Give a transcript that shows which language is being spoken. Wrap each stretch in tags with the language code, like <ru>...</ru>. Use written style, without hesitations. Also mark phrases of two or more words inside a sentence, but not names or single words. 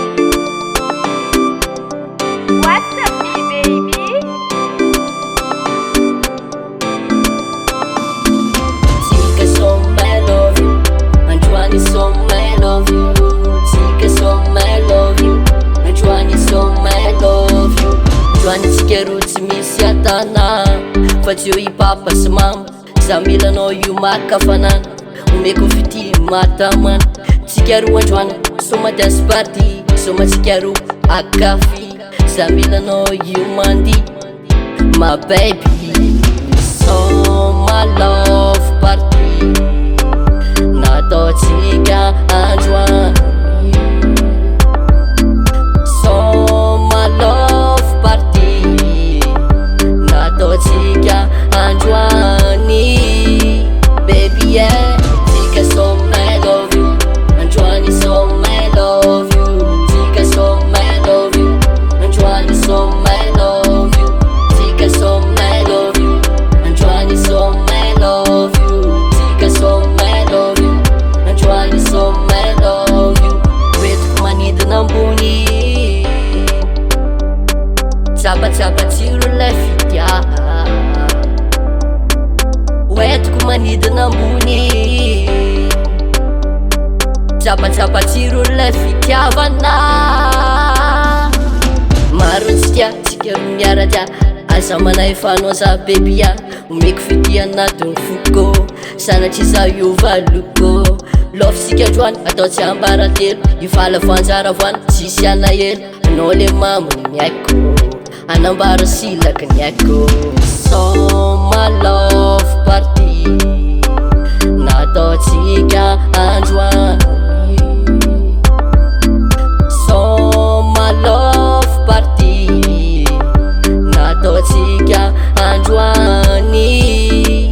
<en>What's up, me baby?</en> <mg>Tika som</mg> <en>I love you,</en> <mg>Antoine som</mg> <en>I love you.</en> <mg>Tika som</mg> <en>I love you,</en> <mg>Antoine som</mg> <en>I love you.</en> <mg>Antoine tsika ro tsy misy atana, fa tsy eo ipapa sy mama. Za milanao io makafanana, omeko fity matamana. Tsika ro Antoine, soma</mg> <en>dance party,</en> <mg>soma tsika ro akafi. Za milanao io mandi,</mg> <en>my baby.</en> <mg>Soma</mg> <en>love party,</en> <mg>nataotsika Antoine. Soma</mg> <en>love party,</en> <mg>nataotsika Antoine.</mg> <en>Baby yeah,</en> <mg>tika som</mg> <en>I love you,</en> <mg>Antoine som</mg> <en>I love you.</en> <mg>Tika som</mg> <en>I love you,</en> <mg>Antoine som</mg> <en>I love you.</en> <mg>Tika som</mg> <en>I love you,</en> <mg>Antoine som</mg> <en>I love you.</en> <mg>Tika som</mg> <en>I love you,</en> <mg>Antoine som</mg> <en>I love you.</en> <mg>Hoentiko manidina ambony, tsapatsapa tsiro lay fitya. Hoentiko manidina ambony, tsapatsapa tsiro lay fitiavana. Maro antsika, tsika ro miaradia, aza manay fanao za bebia. Omeko fity anatin'ny foko, sanatry za iova loko. Lofitsika Antoine, atao tsy ambaratelo, ivala voanjara voana, tsisy alahelo. Anao le mamony ny haiko, anambara silaky ny haiko. Soma</mg> <en>love party,</en> <mg>nataotsika Antoine. Soma</mg> <en>love party,</en> <mg>nataotsika Antoine.</mg>